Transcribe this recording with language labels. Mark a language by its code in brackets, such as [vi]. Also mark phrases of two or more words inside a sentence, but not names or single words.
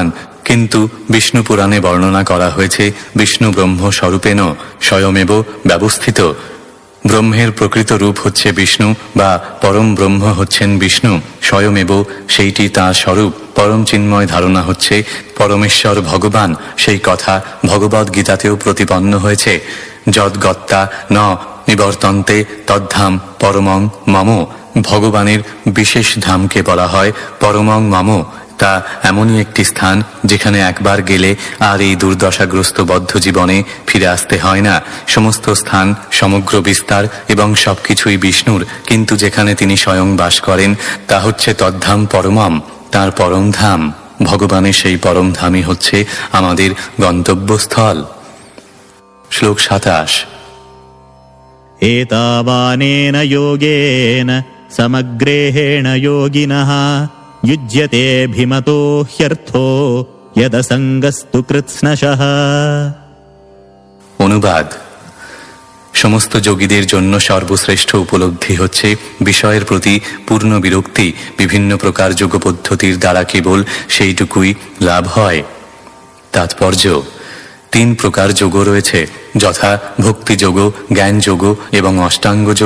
[bn] কিন্তু বিষ্ণু পুরাণে বর্ণনা করা হয়েছে [sa] বিষ্ণু ব্রহ্ম স্বরূপেণ স্বয়মেব ব্যবস্থিত। [bn] ব্রহ্মের প্রকৃত রূপ হচ্ছে বিষ্ণু বা পরম ব্রহ্ম হচ্ছেন বিষ্ণু, স্বয়মেব সেইটি তাঁর স্বরূপ। পরম চিন্ময় ধারণা হচ্ছে পরমেশ্বর ভগবান। সেই কথা ভগবদ গীতাতেও প্রতিপন্ন হয়েছে। [sa] যদ্গত্তা ন নিবর্তন্তে তদ্ধাম পরমং মম। [bn] ভগবানের বিশেষ ধামকে বলা হয় [sa] পরমং মম। [bn] তা এমনই একটি স্থান যেখানে একবার গেলে আর এই দুর্দশাগ্রস্ত বদ্ধ জীবনে ফিরে আসতে হয় না। সমস্ত স্থান, সমগ্র বিস্তার এবং সবকিছুই বিষ্ণুর, কিন্তু যেখানে তিনি স্বয়ং বাস করেন তা হচ্ছে [sa] তদ্ধাম পরমম, [bn] তাঁর পরম ধাম। ভগবানের সেই পরম ধামই হচ্ছে আমাদের গন্তব্যস্থল। শ্লোক 27। [sa] एतावानेन योगेन समग्रेहेण योगिनः युज्यतेऽभिमतो ह्यर्थो यदसङ्गस्तु कृत्स्नशः। [bn] অনুবাদ: সমস্ত যোগীদের জন্য সর্বশ্রেষ্ঠ উপলব্ধি হচ্ছে বিষয়ের প্রতি পূর্ণ বিরক্তি। বিভিন্ন প্রকার যোগ পদ্ধতির দ্বারা কেবল সেইটুকুই লাভ হয়। তাৎপর্য: 3 প্রকার যোগ রয়েছে, যথা ভক্তিযোগ, জ্ঞানযোগ এবং অষ্টাঙ্গ যোগ।